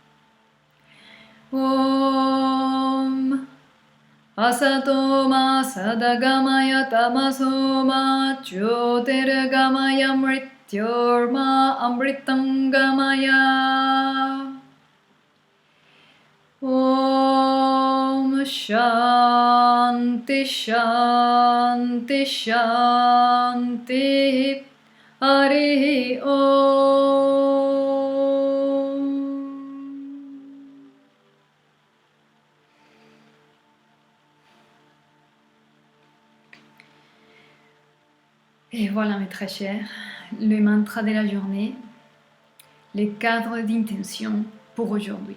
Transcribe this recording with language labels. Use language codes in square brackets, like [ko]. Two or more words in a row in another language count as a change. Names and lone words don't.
[sa] ॐ असतोमा सद्गमय तमसोमा ज्योतिर्गमय मृत्योर्मा अमृतंगमय. ॐ शान्तिः शान्तिः शान्तिः हरिः ॐ. [fr] Et voilà mes très chers, le mantra de la journée, le cadre d'intention pour aujourd'hui.